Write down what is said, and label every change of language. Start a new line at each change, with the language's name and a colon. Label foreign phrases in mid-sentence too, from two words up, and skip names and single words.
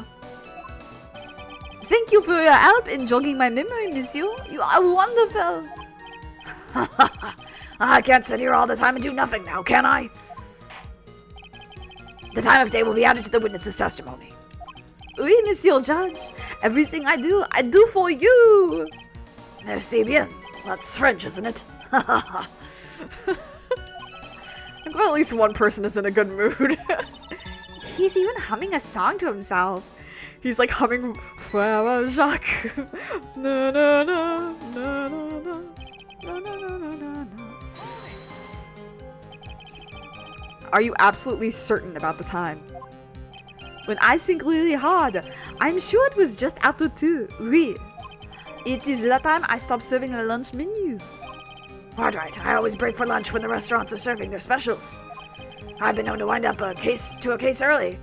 English: Thank you for your help in jogging my memory, monsieur. You are wonderful. I can't sit here all the time and do nothing now, can I? The time of day will be added to the witness's testimony.
French: Oui, monsieur
English: judge. Everything I do for you.
French: Merci bien.
English: That's French, isn't it? I'm glad at least one person is in a good mood. He's even humming a song to himself. He's like humming Frère Jacques. Na, na, na, na, na, na, na, na, na, na, na. Are you absolutely certain about the time? When I think really hard, I'm sure it was just after 2. Oui. It is that time I stopped serving the lunch menu. Right. I always break for lunch when the restaurants are serving their specials. I've been known to wind up a case early.